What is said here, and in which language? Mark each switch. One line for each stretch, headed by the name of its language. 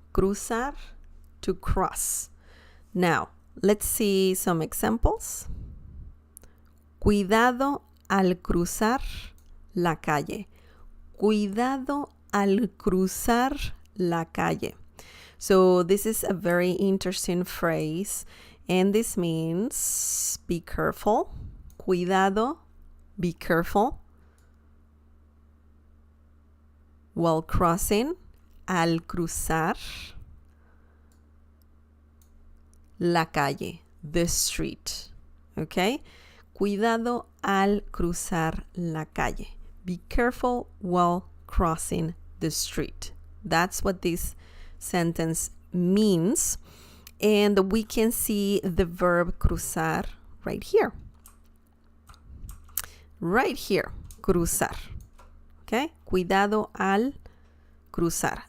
English: Cruzar, to cross. Now, let's see some examples.
Spanish: Cuidado al cruzar la calle. Cuidado al cruzar la calle.
English: So this is a very interesting phrase, and this means be careful. Cuidado, be careful. While crossing,
Spanish: al cruzar la calle,
English: the street. Okay?
Spanish: Cuidado al cruzar la calle.
English: Be careful while crossing the street. That's what this sentence means. And we can see the verb cruzar right here. Right here, cruzar. Okay?
Spanish: Cuidado al cruzar.